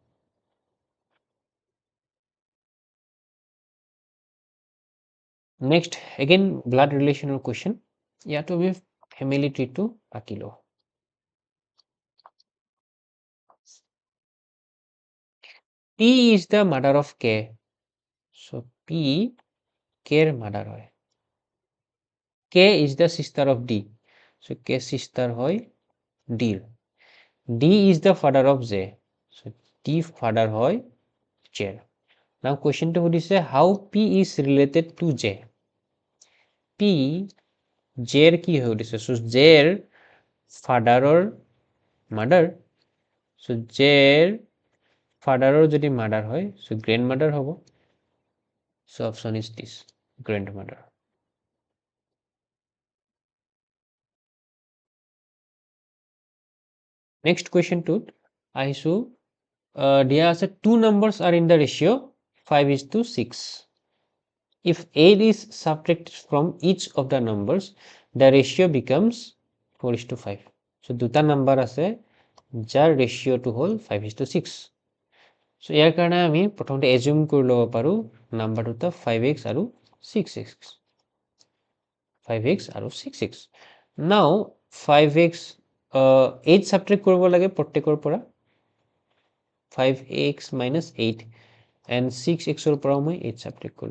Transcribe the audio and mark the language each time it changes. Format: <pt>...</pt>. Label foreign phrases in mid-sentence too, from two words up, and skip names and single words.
<en>next again blood relation question,</en> <as>ইয়াতো আমি</as> <en>family tree</en> <as>আঁকি লওঁ।</as> <en>P is the mother of K.</en> <as>So P K ৰ mother হয়।</as> <en>K is the sister of D. So K sister</en> <as>হয় D ৰ।</as> <en>D is the father of J.</en> <as>So D father হয় J ৰ।</as> <en>Now question</en> <as>টো সুধিছে</as> <en>how P is related to J.</en> <as>P J ৰ কি হৈ সুধিছে, so J ৰ father ৰ mother, so J ৰ father ৰ যদি mother হয়, so grandmother হ'ব,</as> <en>so option is this grandmother. Next question</en> <as>টোত আহিছো, দিয়া আছে</as> <en>two numbers are in the ratio 5:6. If 8 is subtracted from each of the numbers, the ratio becomes 4:5.</en> <as>So দুটা নাম্বাৰ আছে যাৰ ৰেচিঅ'টো হ'ল 5:6. So ইয়াৰ কাৰণে আমি প্ৰথমতে এজিউম কৰি ল'ব পাৰোঁ নাম্বাৰ দুটা 5x আৰু 6x, 5x আৰু 6x. Now 5x 8 সাবট্ৰেক্ট কৰিব লাগে প্ৰত্যেকৰ পৰা, 5x minus 8, and 6x ৰ পৰা মই 8 সাবট্ৰেক্ট কৰিলোঁ।</as>